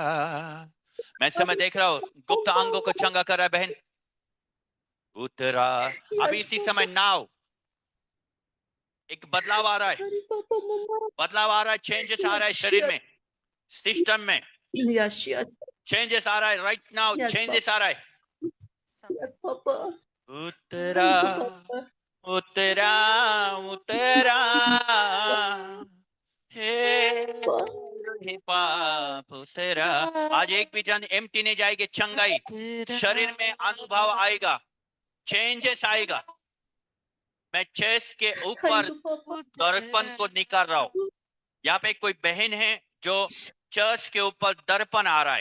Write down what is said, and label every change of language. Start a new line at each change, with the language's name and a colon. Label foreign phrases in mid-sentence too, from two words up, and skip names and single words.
Hindi: मैं समय देख रहा हूँ गुप्त अंगों को चंगा कर रहा है बहन। उतरा अभी इसी समय नाव एक बदलाव आ रहा है, बदलाव आ रहा है, चेंजेस आ रहा है शरीर में, सिस्टम में चेंजेस आ रहा है।
English: right now
Hindi: चेंजेस आ रहा है। उतरा उतरा उतरा हे पाप उतरा। आज एक भी जन एम्प्टी नहीं जाएगी। चंगाई शरीर में अनुभव आएगा, चेंजेस आएगा। मैं चेस्ट के ऊपर दर्पण को निकाल रहा हूं। यहाँ पे कोई बहन है जो चर्च के ऊपर दर्पण आ रहा है।